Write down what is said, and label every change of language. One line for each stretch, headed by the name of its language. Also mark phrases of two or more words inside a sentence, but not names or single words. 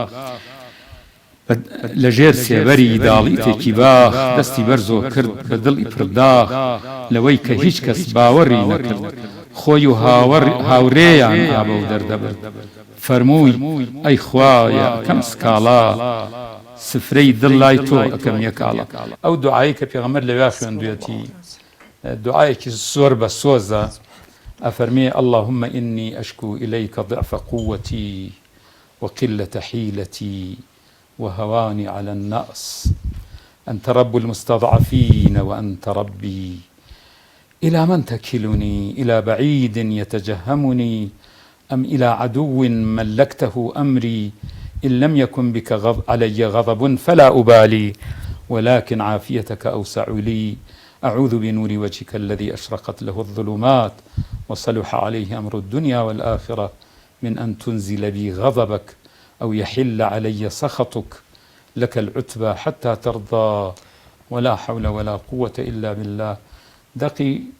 Central Kurdish: لە ژێر سێبەری داڵیتێکی باخ دەستی بەرزۆ کرد بە دڵی پرداخ لەوەی کە هیچ کەس باوەڕی نەکرد خۆی و هاوڕێیان ئابە و دەردەبرد فەرمووی ئەی خوایە کەم سکاڵا سفرەی دڵ لای تۆ ئەکەم یەکاڵە ئەو دوعایی کە پێغەمبەر لەوێ خوێندوێتی دعایەکی زۆر بە سۆزە ئەفەرمێ
Arabic: اللهم إني أشكو إليك ضعف قوتي وقلة حيلتي وهواني على النأس أنت رب المستضعفين وأنت ربي إلى من تكلني إلى بعيد يتجهمني أم إلى عدو ملكته أمري إن لم يكن بك علي غضب فلا أبالي ولكن عافيتك أوسع لي أعوذ بنور وجهك الذي أشرقت له الظلمات وصلح عليه أمر الدنيا والآخرة من أن تنزل بي غضبك أو يحل علي سخطك لك العتبى حتى ترضى ولا حول ولا قوة إلا بالله دقي